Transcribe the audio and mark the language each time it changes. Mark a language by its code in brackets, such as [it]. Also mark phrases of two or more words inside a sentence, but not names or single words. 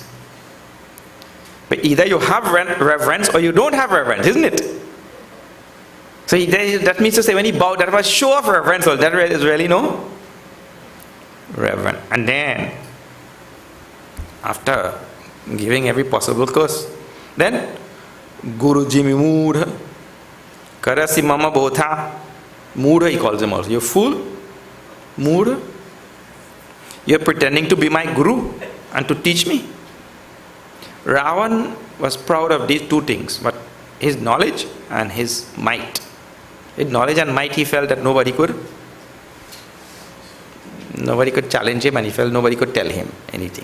[en] But either you have reverence or you don't have reverence, isn't it? So that means to say when he bowed, that was show of reverence. So that is really no reverence. And then, after giving every possible curse, then [awa] गुरु जिमि मूढ़, करसि मम बोधा, [en] moodha he calls him also. You're fool, moodha. You're pretending to be my guru and to teach me. Ravan was proud of these two things, but his knowledge and his might. With knowledge and might, he felt that nobody could challenge him, and he felt nobody could tell him anything.